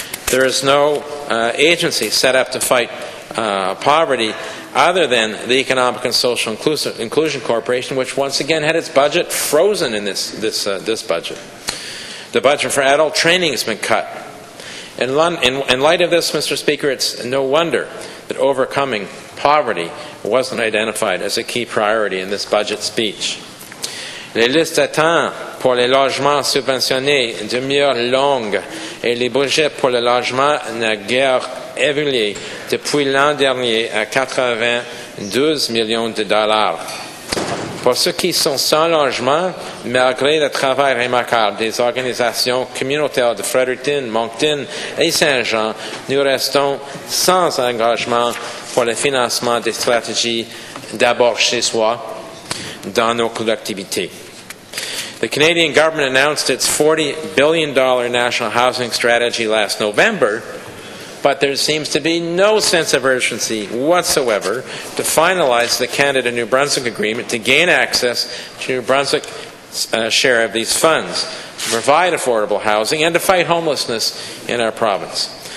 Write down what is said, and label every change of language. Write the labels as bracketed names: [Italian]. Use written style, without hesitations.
[English] There is no agency set up to fight poverty other than the Economic and Social Inclusion Corporation, which once again had its budget frozen in this budget. The budget for adult training has been cut. In light of this, Mr. Speaker, it's no wonder that overcoming poverty wasn't identified as a key priority in this budget speech. [French] Les listes d'attente pour les logements subventionnés demeurent longues et les budgets pour le logement n'ont guère évolué depuis l'an dernier à 92 millions de dollars. Pour ceux qui sont sans logement, malgré le travail remarquable des organisations communautaires de Fredericton, Moncton et Saint-Jean, nous restons sans engagement pour le financement des stratégies d'abord chez soi dans nos collectivités. [English] The Canadian government announced its $40 billion national housing strategy last November, but there seems to be no sense of urgency whatsoever to finalize the Canada-New Brunswick agreement to gain access to New Brunswick's share of these funds, to provide affordable housing, and to fight homelessness in our province.